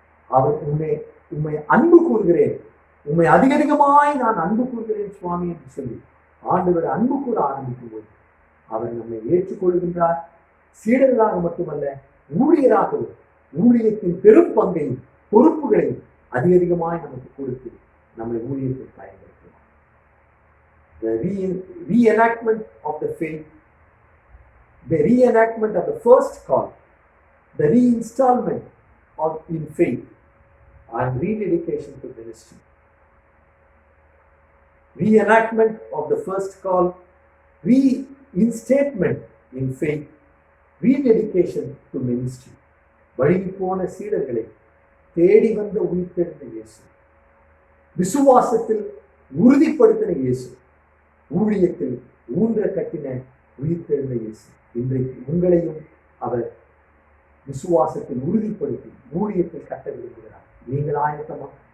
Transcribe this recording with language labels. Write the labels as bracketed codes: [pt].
[ta] அவர் உண்மை அன்பு கூறுகிறேன், உண்மை அதிகமாய் நான் அன்பு கூறுகிறேன் சுவாமி என்று சொல்லி ஆண்டவர் அன்பு கூற ஆரம்பிக்கும் போது அவர் நம்மை ஏற்றுக்கொள்கின்றார். சீடர்களாக மட்டுமல்ல, ஊழியராகவும் ஊழியத்தின் பெரும் பங்கையும் பொறுப்புகளையும் அதிகமாய் நமக்கு கொடுத்து நம்மை ஊழியத்தில் பயன்படுத்துவார். [en] The reenactment of the faith, the reenactment of the first call, the reinstallment in faith and rededication to ministry. Reenactment of the first call, reinstatement in faith, rededication to ministry. [ta] வழுவி போன சீடர்களை தேடி வந்த உயிர்த்தெழுந்த இயேசு, விசுவாசத்தில் உறுதிப்படுத்தின இயேசு, ஊழியத்தில் ஊன்ற கட்டின உயிர்த்தெழுந்த இயேசு இன்றைக்கு உங்களையும் அவர் விசுவாசத்தில் உறுதிப்படுத்தி ஊழியத்தில் கட்ட விரும்புகிறார். நீங்கள் ஆயத்தமா?